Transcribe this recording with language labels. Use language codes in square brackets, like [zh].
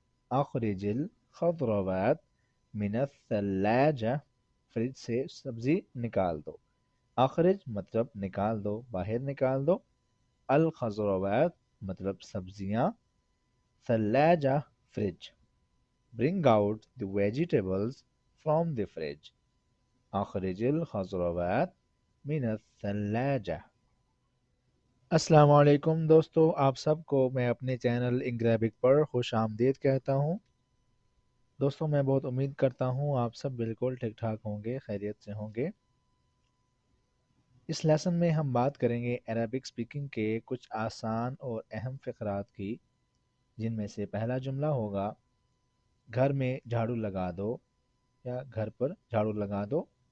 [ar] अखरिजिल खضरोवात मिन थल्लाजा। [hi] फ्रिज से सब्जी निकाल दो। अखरिज मतलब निकाल दो, बाहर निकाल दो। अल खज़रवात मतलब सब्जियां। थल्लाजा fridge. [en] Bring out the vegetables from the fridge. [ar] أخرج الخضروات من الثلاجة. [hi] अस्सलाम वालेकुम दोस्तों, आप सबको मैं अपने चैनल इंग्रेबिक पर खुश आमदीद कहता हूँ। दोस्तों, मैं बहुत उम्मीद करता हूँ आप सब बिल्कुल ठीक ठाक होंगे, खैरियत से होंगे। इस लेसन में हम बात करेंगे अरबिक स्पीकिंग के कुछ आसान और अहम फ़क़रात की, जिनमें से पहला जुमला होगा घर में झाड़ू लगा दो या घर पर झाड़ू लगा दो।